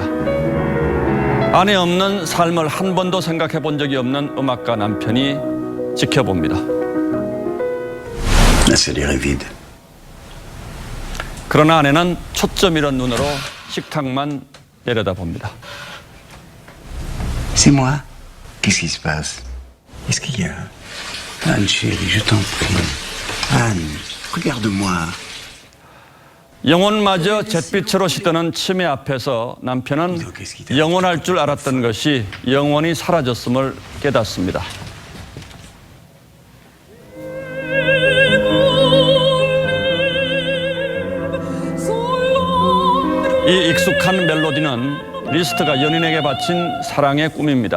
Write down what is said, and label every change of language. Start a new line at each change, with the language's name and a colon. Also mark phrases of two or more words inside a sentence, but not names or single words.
Korean: 아내 없는 삶을 한 번도 생각해 본 적이 없는 음악가 남편이 지켜봅니다. 그러나 아내는 초점 잃은 눈으로 식탁만 내려다봅니다.
French: C'est moi. Qu'est-ce qui se passe? Qu'est-ce qu'il y a? Anne, chérie, je t'en prie. Anne, regarde-moi.
Korean: 영혼마저 잿빛으로 시드는 치매 앞에서 남편은 영원할 줄 알았던 것이 영원히 사라졌음을 깨닫습니다. 이 익숙한 멜로디는 리스트가 연인에게 바친 사랑의 꿈입니다.